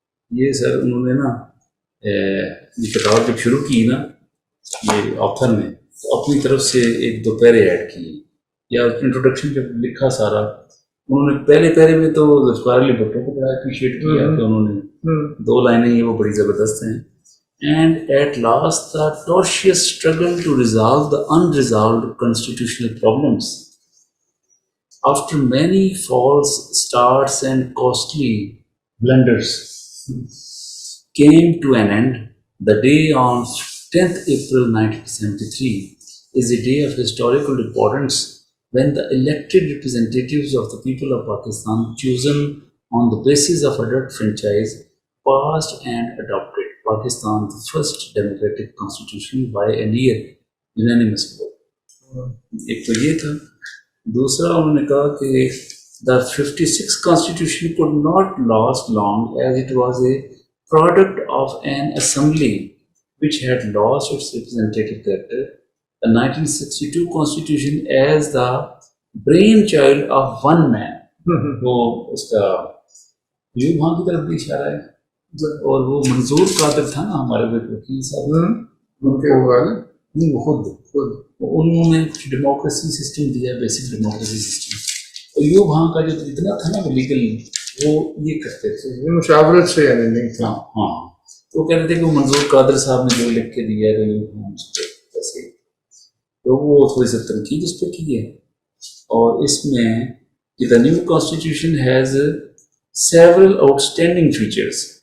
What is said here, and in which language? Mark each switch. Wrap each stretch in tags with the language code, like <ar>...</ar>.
<ur>یہ سر انہوں نے نا یہ کتاب جب شروع کی نا یہ آتھر نے تو اپنی طرف سے ایک 2 پیرے ایڈ کیے، یا انٹروڈکشن جب لکھا سارا انہوں نے پہلے پیرے میں تو ذوالفقار بھٹو کو بڑا اپریشیٹ کیا کہ انہوں نے 2 لائنیں یہ وہ بڑی زبردست ہیں.</ur> <en>And at last the tortuous struggle to resolve the unresolved constitutional problems. After many false starts and costly blunders, came to an end. The day on 10th April 1973 is a day of historical importance when the elected representatives of the people of Pakistan, chosen on the basis of a direct franchise, passed and adopted Pakistan's first democratic constitution by a near unanimous vote.</en> <ur>ایک تو یہ تھا. دوسرا انہوں نے کہا کہ</ur> <en>the 56th constitution could not last long as it was a product of an assembly which had lost its representative character. The 1962 constitution as the brainchild of one man.</en> <ur>وہ اس کا یہ وہاں کی طرف بھی اشارہ ہے. اور وہ منظور قادر تھا نا ہمارے وکیل صاحب، ان کے نہیں وہ خود انہوں نے ڈیموکریسی سسٹم دیا، بیسک ڈیموکریسی سسٹم. اور یہ وہاں کا جو جتنا تھا نا لیگل وہ یہ کرتے تھے مشاورت سے یعنی نہیں تھا. ہاں تو کہتے تھے کہ وہ منظور قادر صاحب نے جو لکھ کے دیا ہے ایسے، تو وہ تھوڑی سی تنقید اس پہ کی ہے. اور اس میں</ur> <en>the new constitution has several outstanding features.</en>